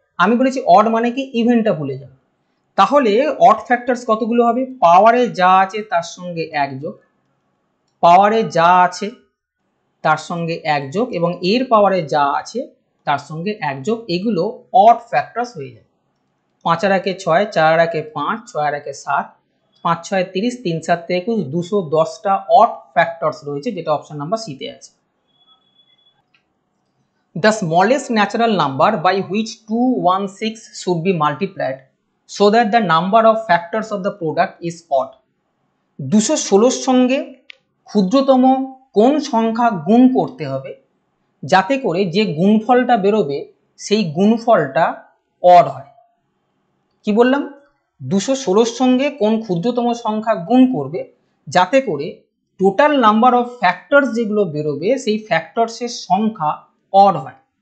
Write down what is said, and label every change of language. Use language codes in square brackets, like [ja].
[bn] আমি বলেছি অড মানে কি, ইভেনটা ভুলে যাও। তাহলে অড ফ্যাক্টরস কতগুলো হবে, পাওয়ারে যা আছে তার সঙ্গে 1 যোগ, পাওয়ারে যা আছে তার সঙ্গে 1 যোগ, এবং এর পাওয়ারে যা আছে তার সঙ্গে 1 যোগ, এগুলো অড ফ্যাক্টরস হয়ে যায়। 5 আর 1 6, 4 আর 1 5, 6 আর 1 7, 5 6 30, 3 7 21, 210টা অড ফ্যাক্টরস রয়েছে, যেটা অপশন নাম্বার সিতে আছে। [en] The smallest natural number by which 216 should be multiplied so that the number of factors of the product is odd. [bn] 216 সঙ্গে ক্ষুদ্রতম কোন সংখ্যা গুণ করতে হবে যাতে করে যে গুণফলটা বেরোবে সেই গুণফলটা অড হয়। কি বললাম, 216 সঙ্গে কোন ক্ষুদ্রতম সংখ্যা গুণ করবে যাতে করে টোটাল নাম্বার অফ ফ্যাক্টরস যেগুলো বেরোবে সেই ফ্যাক্টরসের সংখ্যা অড হয়।